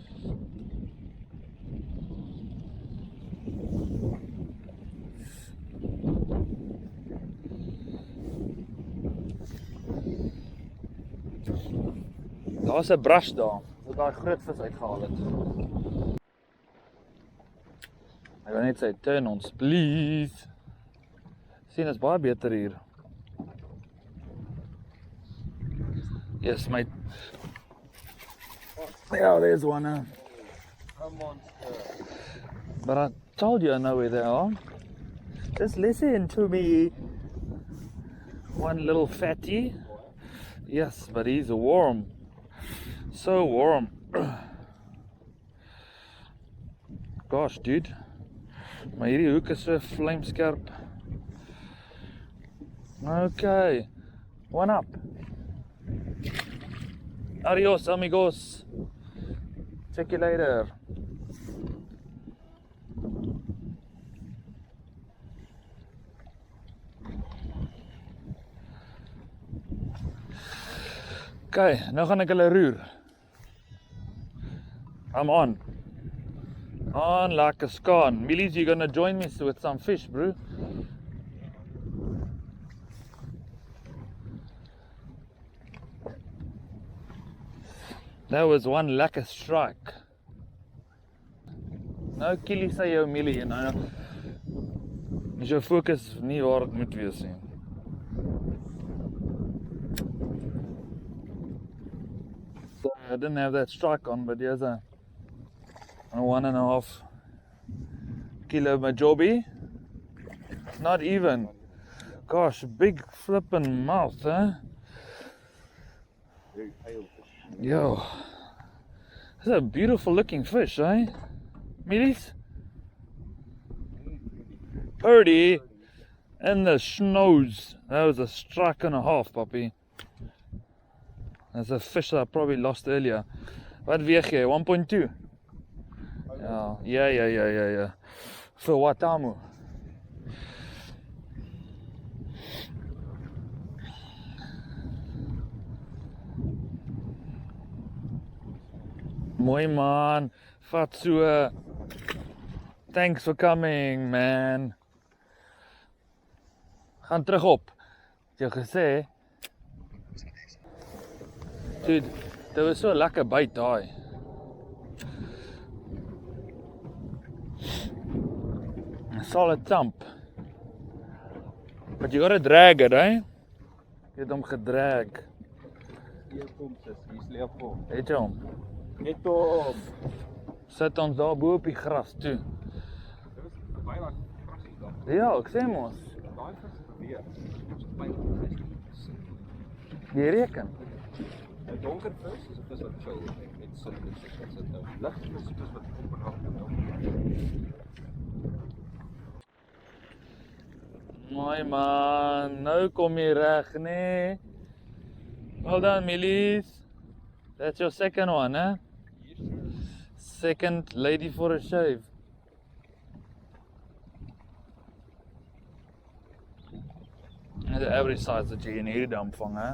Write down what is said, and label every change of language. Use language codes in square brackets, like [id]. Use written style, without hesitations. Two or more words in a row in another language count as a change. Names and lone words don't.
[af] Daar's 'n brush daar, wat daai groot vis uitgehaal het. Ek wil net sê, turn ons, please. Sien, is baie beter hier. [en] Yes, mate. Yeah, there's one. A monster. But I told you I know where they are. Just listen to me. One little fatty. Yes, but he's warm. So warm. Gosh, dude. [af] Maar hierdie hoek is so vlamskerp. [en] Okay. One up. [es] Adios, amigos. [en] Check you later. [af] Okay, nou gaan ek hulle roer. [en] I'm on. On like a scone. Millies, you gonna join me with some fish, bro? That was one lekker strike. [af] Nou kill jy jou Millie, nou is jou focus nie waar het moet wees nie. [en] I didn't have that strike on, but here's a 1.5 kilo majorby. Not even. Gosh, big flippin' mouth, eh? Very pale fish. Yo, this is a beautiful looking fish, eh? Millies? Purdy. And the schnoz. That was a strike and a half, puppy. That's a fish that I probably lost earlier. [af] Wat weeg jy? 1.2? Ja. Vir Watamu. Mooi man. Vat so. [en] Thanks for coming, man. [af] Gaan terug op. Het jy gesê? Dude, dit was so lekker byt daai. [en] A solid thump. But you gotta drag it, eh? [af] Jy het hom gedrag. Hier kom sis, hier sleep hom. Het jy hom? Net hom. Sit ons daar bo op die gras toe. Dit was baie wat krasie daar. Ja, ek sê mos. Daai vis is beweeg. Ons het baie gesien. Jy reken. 'n Donker vis is 'n vis wat chill, net sit nou. Lig is 'n vis wat op en af gaan. Mooi man, nou kom jy reg, nee. [en] Well done, Millies. That's your second one, eh? Second lady for a shave. The average size [af] dat jy in hierdie dam vang, hè?